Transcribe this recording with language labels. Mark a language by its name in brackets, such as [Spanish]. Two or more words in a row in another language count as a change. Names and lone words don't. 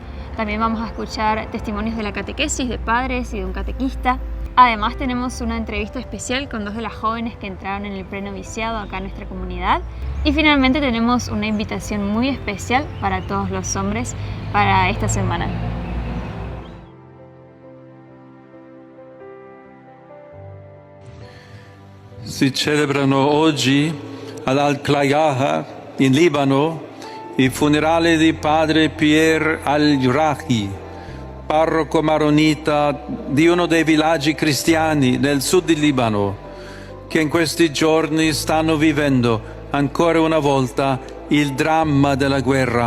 [Spanish] También vamos a escuchar testimonios de la catequesis de padres y de un catequista. Además tenemos una entrevista especial con dos de las jóvenes que entraron en el prenoviciado acá en nuestra comunidad. Y finalmente tenemos una invitación muy especial para todos los hombres para esta semana. [Italian] Si celebrano oggi all'Al-Klayaha in Libano i funerali di padre Pierre Al-Yurahi, parroco maronita di uno dei villaggi cristiani nel sud di Libano, che in questi giorni stanno vivendo ancora una volta il dramma della guerra.